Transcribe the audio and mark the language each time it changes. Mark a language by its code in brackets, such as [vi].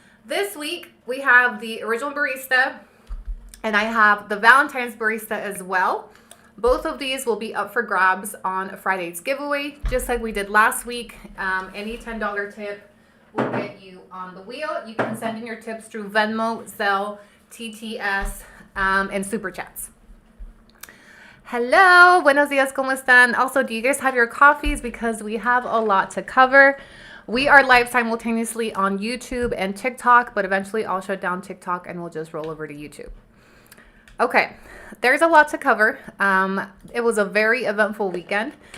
[en] This week, we have the original barista, and I have the Valentine's barista as well. Both of these will be up for grabs on Friday's giveaway, just like we did last week. Any $10 tip will get you on the wheel. You can send in your tips through Venmo, Zelle, TTS, and Super Chats. [es] Hello, buenos días, ¿cómo están? [en] Also, do you guys have your coffees? Because we have a lot to cover. We are live simultaneously on YouTube and TikTok, but eventually I'll shut down TikTok and we'll just roll over to YouTube. Okay, there's a lot to cover. It was a very eventful weekend.